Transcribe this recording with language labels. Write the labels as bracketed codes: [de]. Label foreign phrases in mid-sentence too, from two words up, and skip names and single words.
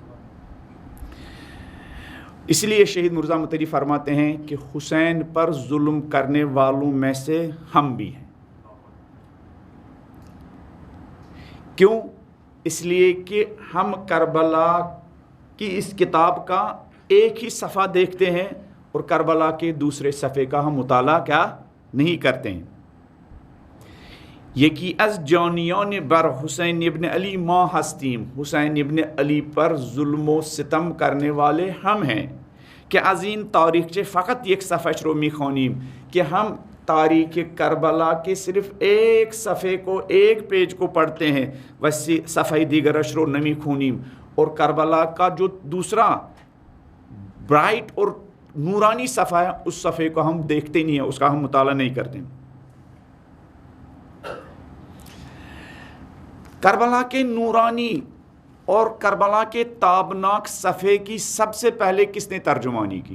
[ur] اس لیے شہید مرزا مطہری فرماتے ہیں کہ حسین پر ظلم کرنے والوں میں سے ہم بھی ہیں۔ کیوں؟ اس لیے کہ ہم کربلا کی اس کتاب کا ایک ہی صفحہ دیکھتے ہیں اور کربلا کے دوسرے صفحے کا ہم مطالعہ کیا نہیں کرتے ہیں۔ [fa] یکی از جانیان بر [ur] حسین ابن علی ما ہستیم، حسین ابن علی پر ظلم و ستم کرنے والے ہم ہیں کہ [fa] از این تاریخچه فقط یک صفحش رو میخوانیم، [ur] کہ ہم تاریخ کربلا کے صرف ایک صفحے کو، ایک پیج کو پڑھتے ہیں، ویسے [fa] صفحہ دیگرش رو نمیخونیم، [ur] اور کربلا کا جو دوسرا برائٹ اور نورانی صفحہ ہے اس صفحے کو ہم دیکھتے نہیں ہیں، اس کا ہم مطالعہ نہیں کرتے ہیں۔ کربلا کے نورانی اور کربلا کے تابناک صفحے کی سب سے پہلے کس نے ترجمانی کی؟